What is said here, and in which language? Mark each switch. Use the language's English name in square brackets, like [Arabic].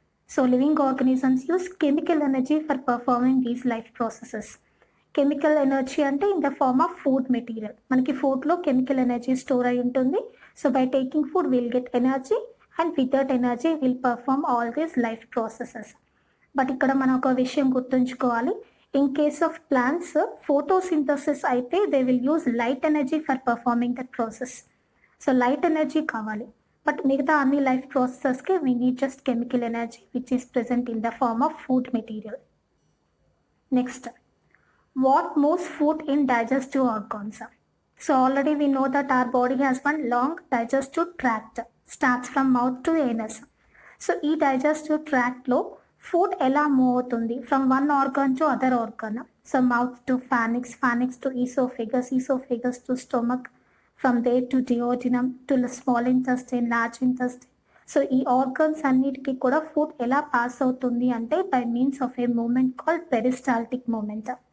[English] So living organisms use chemical energy for performing these life processes. Chemical energy అంటే in the form of food material. మనకి ఫుడ్లో chemical energy store అయి ఉంటుంది. So by taking food will get energy and with that energy will perform all these life processes. [Telugu] But ఇక్కడ మనం ఒక విషయం గుర్తుంచుకోవాలి. [English] In case of plants, photosynthesis అయితే they will use light energy for performing that process. So light energy కావాలి. But [Telugu] మిగతా అన్ని [English] Life ప్రాసెసెస్కి we need just chemical energy which is present in the form of food material. Next, what moves food in digestive organs? So already we know that our body has one long digestive tract, starts from mouth to anus. So ఈ digestive tractలో food ఎలా move అవుతుంది from one organ to other organ? So mouth to pharynx, pharynx to oesophagus, oesophagus to stomach, from there to duodenum to small intestine, large intestine. సో ఈ organs అన్నిటికీ కూడా food ఎలా pass అవుతుంది అంటే by means of a movement called peristaltic movement.